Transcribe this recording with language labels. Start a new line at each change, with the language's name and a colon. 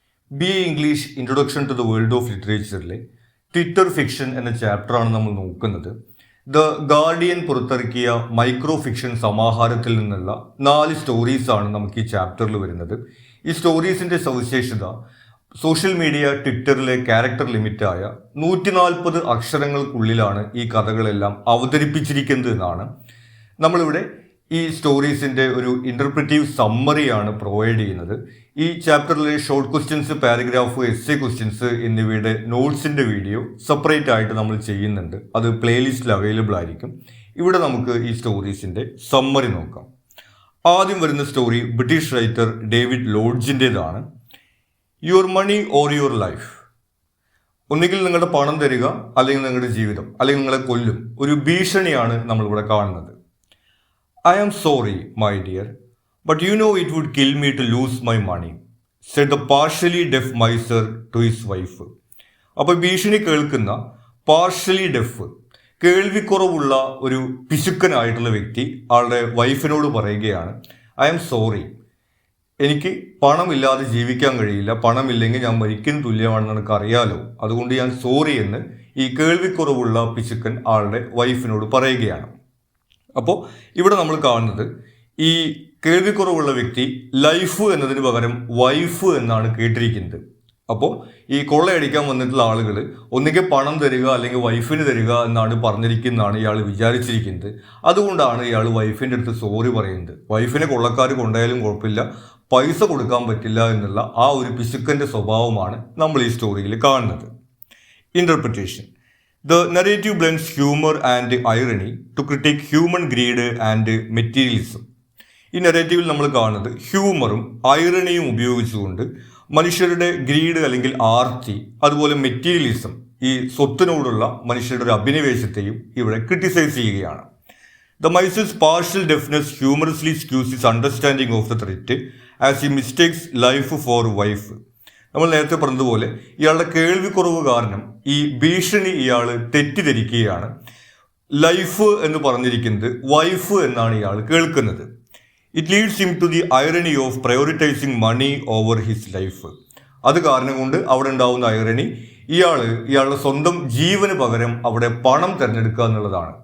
Malayalam: BA English Introduction to the World of Literature Twitter fiction എന്ന ചാപ്റ്ററാണ് നമ്മൾ നോക്കുന്നത്. ദ ഗാർഡിയൻ പുറത്തിറക്കിയ മൈക്രോ ഫിക്ഷൻ സമാഹാരത്തിൽ നിന്നുള്ള 4 സ്റ്റോറീസാണ് നമുക്ക് ഈ ചാപ്റ്ററിൽ വരുന്നത്. ഈ സ്റ്റോറീസിൻ്റെ സവിശേഷത സോഷ്യൽ മീഡിയ ട്വിറ്ററിലെ ക്യാരക്ടർ ലിമിറ്റായ 140 അക്ഷരങ്ങൾക്കുള്ളിലാണ് ഈ കഥകളെല്ലാം അവതരിപ്പിച്ചിരിക്കുന്നത് എന്നാണ്. നമ്മളിവിടെ ഈ സ്റ്റോറീസിൻ്റെ ഒരു ഇൻ്റർപ്രിറ്റീവ് സമ്മറിയാണ് പ്രൊവൈഡ് ചെയ്യുന്നത്. ഈ ചാപ്റ്ററിലെ short questions, paragraph, essay questions എന്നിവയുടെ നോട്ട്സിൻ്റെ വീഡിയോ സെപ്പറേറ്റ് ആയിട്ട് നമ്മൾ ചെയ്യുന്നുണ്ട്. അത് പ്ലേലിസ്റ്റിൽ അവൈലബിൾ ആയിരിക്കും. ഇവിടെ നമുക്ക് ഈ സ്റ്റോറീസിൻ്റെ സമ്മറി നോക്കാം. ആദ്യം വരുന്ന story British writer David ലോഡ്ജിൻ്റേതാണ്.
English: Your money or your life.
Malayalam: ഒന്നുകിൽ നിങ്ങളുടെ പണം തരിക, അല്ലെങ്കിൽ നിങ്ങളുടെ ജീവിതം, അല്ലെങ്കിൽ നിങ്ങളെ കൊല്ലും. ഒരു ഭീഷണിയാണ് നമ്മളിവിടെ കാണുന്നത്.
English: I am sorry, my dear, but you know it would kill me to lose my money, said the partially deaf miser to his wife.
Malayalam: അപ്പോൾ ഭീഷണി കേൾക്കുന്ന പാർഷ്യലി ഡെഫ്, കേൾവിക്കുറവുള്ള ഒരു പിശുക്കനായിട്ടുള്ള വ്യക്തി ആളുടെ വൈഫിനോട് പറയുകയാണ്,
English: I am sorry,
Malayalam: എനിക്ക് പണമില്ലാതെ ജീവിക്കാൻ കഴിയില്ല, പണമില്ലെങ്കിൽ ഞാൻ മരിക്കുന്ന തുല്യമാണെന്ന് എനിക്ക് അറിയാലോ, അതുകൊണ്ട് ഞാൻ സോറി എന്ന് ഈ കേൾവിക്കുറവുള്ള പിശുക്കൻ ആളുടെ വൈഫിനോട് പറയുകയാണ്. അപ്പോൾ ഇവിടെ നമ്മൾ കാണുന്നത് ഈ കേൾവിക്കുറവുള്ള വ്യക്തി ലൈഫ് എന്നതിന് പകരം വൈഫ് എന്നാണ് കേട്ടിരിക്കുന്നത്. അപ്പോൾ ഈ കൊള്ളയടിക്കാൻ വന്നിട്ടുള്ള ആളുകൾ ഒന്നുകിൽ പണം തരിക അല്ലെങ്കിൽ വൈഫിന് തരിക എന്നാണ് പറഞ്ഞിരിക്കുന്നതാണ് ഇയാൾ വിചാരിച്ചിരിക്കുന്നത്. അതുകൊണ്ടാണ് ഇയാൾ വൈഫിൻ്റെ അടുത്ത് സോറി പറയുന്നത്. വൈഫിനെ കൊള്ളക്കാർ കൊണ്ടായാലും കുഴപ്പമില്ല, പൈസ കൊടുക്കാൻ പറ്റില്ല എന്നുള്ള ആ ഒരു പിശുക്കൻ്റെ സ്വഭാവമാണ് നമ്മൾ ഈ സ്റ്റോറിയിൽ കാണുന്നത്. Interpretation.
English: The narrative blends humor and irony to critique human greed and materialism.
Malayalam: ഈ നെറേറ്റീവിൽ നമ്മൾ കാണുന്നത് ഹ്യൂമറും ഐറണിയും ഉപയോഗിച്ചുകൊണ്ട് മനുഷ്യരുടെ ഗ്രീഡ് അല്ലെങ്കിൽ ആർത്തി, അതുപോലെ മെറ്റീരിയലിസം, ഈ സ്വത്തിനോടുള്ള മനുഷ്യരുടെ ഒരു അഭിനിവേശത്തെയും ഇവിടെ ക്രിട്ടിസൈസ് ചെയ്യുകയാണ്.
English: The miser's partial deafness humorously skews his understanding of the threat as he mistakes life for wife.
Malayalam: നമ്മൾ നേരത്തെ പറഞ്ഞതുപോലെ ഇയാളുടെ കേൾവിക്കുറവ് കാരണം ഈ ഭീഷണി ഇയാൾ തെറ്റിദ്ധരിക്കുകയാണ്. ലൈഫ് എന്ന് പറഞ്ഞിരിക്കുന്നത് വൈഫ് എന്നാണ് ഇയാൾ കേൾക്കുന്നത്.
English: It leads him to the irony of prioritising money over his life.
Malayalam: അത് കാരണം കൊണ്ട് അവിടെ ഉണ്ടാവുന്ന ഐറണി ഇയാളുടെ സ്വന്തം ജീവന് പകരം അവിടെ പണം തിരഞ്ഞെടുക്കുക എന്നുള്ളതാണ്.